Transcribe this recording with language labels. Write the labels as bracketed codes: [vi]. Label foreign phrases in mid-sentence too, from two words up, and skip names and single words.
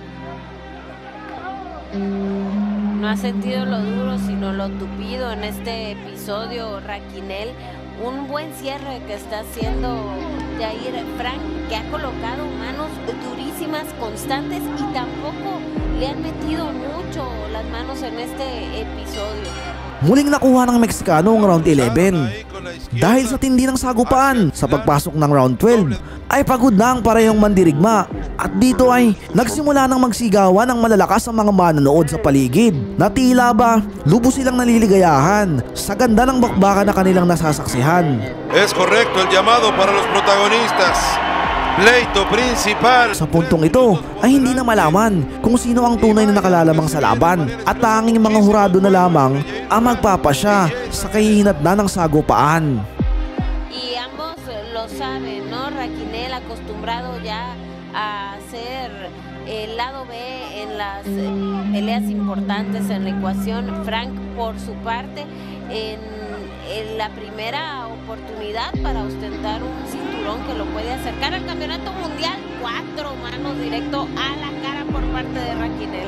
[es] No ha sentido lo duro, sino lo tupido en este episodio Raquinel. Un buen cierre que está haciendo Yair Frank, que ha colocado manos durísimas, constantes, y tampoco le han metido mucho las manos en este episodio. [tl] Muling nakuha ng Meksikano ang round 11. Dahil sa tindi ng sagupaan sa pagpasok ng round 12, ay pagod na ang parehong mandirigma. At dito ay nagsimula ng magsigawan ng malalakas ang mga manonood sa paligid, na tila ba lubos silang naliligayahan sa ganda ng bakbakan na kanilang nasasaksihan. [es] Es correcto el llamado para los protagonistas. Pleito principal. [tl] Sa puntong ito ay hindi na malaman kung sino ang tunay na nakalalamang sa laban, at tanging mga hurado na lamang ang magpapasya sa kahihinatnan ng sagupaan. [es] Y ambos lo saben, ¿no? Raquinel, acostumbrado ya a hacer el lado B en las peleas importantes en la ecuación. Frank, por su parte, en la primera oportunidad para ostentar un cinturón que lo puede acercar al campeonato mundial, 4 manos directo a la cara por parte de Raquinel.